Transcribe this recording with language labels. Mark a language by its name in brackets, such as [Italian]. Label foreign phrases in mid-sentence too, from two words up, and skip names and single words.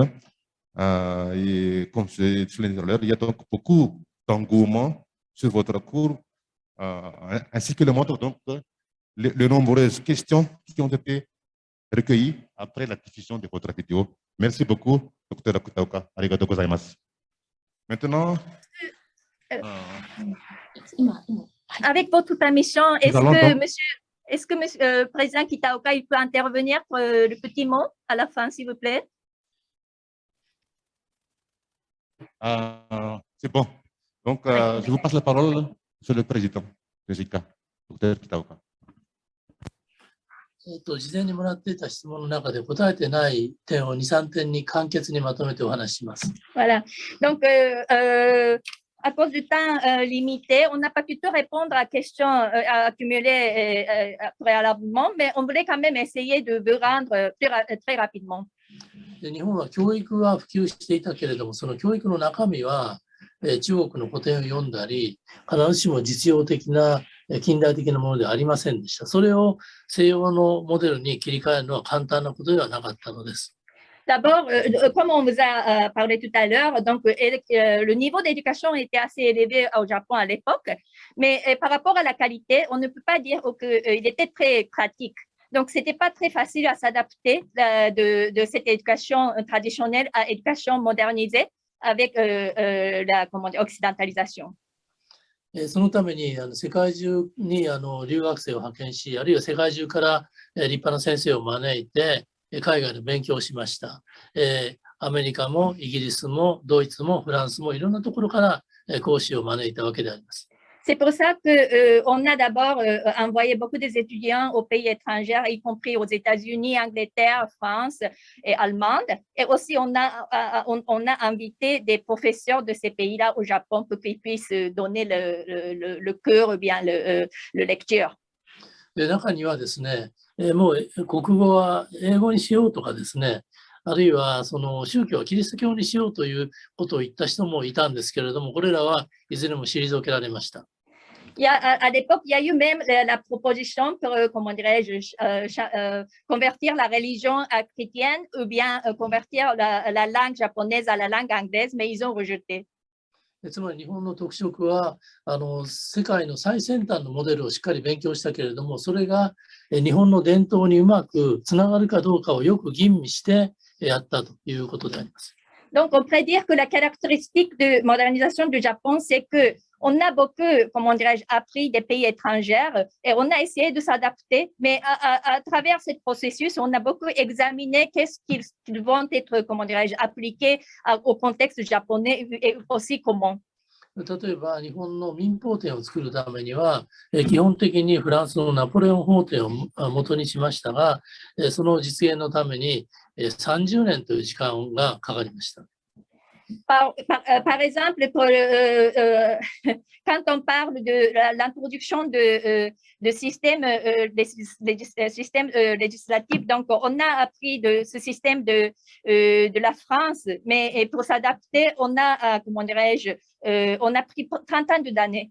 [French] Et comme je l'ai dit tout à l'heure, il y a donc beaucoup d'engouement sur votre cours, ainsi que le montre donc les nombreuses questions qui ont été recueillies après la diffusion de votre vidéo. Merci beaucoup, Dr Kitaoka. [Japanese] ありがとうございます. [French] Maintenant, avec votre permission, est-ce que monsieur Président Kitaoka, il peut intervenir pour le petit mot à la fin, s'il vous plaît? C'est bon. Donc, je vous passe la parole, Monsieur le Président de JICA, Dr Kitaoka. [Japanese] 事前にもらっていた質問の中で答えてない点を2、3点に簡潔にまとめてお話しします。 [French] Voilà. Donc, à cause du temps limité, on n'a pas pu tout répondre à questions accumulées préalablement, mais on voulait quand même essayer de vous rendre très rapidement. [Japanese] で日本は教育は普及していたけれども、その教育の中身は中国の古典を読んだり、必ずしも実用的な近代的なものではありませんでした。それを西洋のモデルに切り替えるのは簡単なことではなかったのです。 [French] D'abord, comme on vous a parlé tout à l'heure, donc le niveau d'éducation était assez élevé au Japon à l'époque, mais par rapport à la qualité, on ne peut pas dire qu'il était très pratique. Donc, ce n'était pas très facile à s'adapter de cette éducation traditionnelle à l'éducation modernisée avec la occidentalisation. [Japanese] そのために世界中に留学生を派遣し、あるいは世界中から立派な先生を招いて海外の勉強をしました。アメリカもイギリスもドイツもフランスもいろんなところから講師を招いたわけであります。 [French] C'est pour ça qu'on a d'abord envoyé beaucoup d'étudiants aux pays étrangers, y compris aux États-Unis, Angleterre, France et Allemagne. Et aussi, on a invité des professeurs de ces pays-là au Japon pour qu'ils puissent donner le cours ou bien le lecture. [Japanese] で中にはですね、もう国語は英語にしようとかですね、あるいはその宗教はキリスト教にしようということを言った人もいたんですけれども、これらはいずれも退けられました。 [French] À l'époque, il y a eu même la proposition pour, comment dirais-je, convertir la religion chrétienne ou bien convertir la langue japonaise à la langue anglaise, mais ils ont rejeté. [Japanese] つまり日本の特色は世界の最先端のモデルをしっかり勉強したけれども、それが日本の伝統にうまくつながるかどうかをよく吟味してやったということであります。 [French] Donc, on pourrait dire que la caractéristique de modernisation du Japon, c'est qu'on a beaucoup, comment dirais-je, appris des pays étrangers et on a essayé de s'adapter, mais à travers ce processus, on a beaucoup examiné qu'est-ce qu'ils vont être, comment dirais-je, appliqués au contexte japonais et aussi comment. [Japanese] 例えば日本の民法典を作るためには基本的にフランスのナポレオン法典を元にしましたが、その実現のために30年という時間がかかりました。 [French] Par exemple, quand on parle de l'introduction de systèmes législatifs, donc on a appris de ce système de la France, mais pour s'adapter, on a, comment dirais-je, on a pris 30 ans d'années.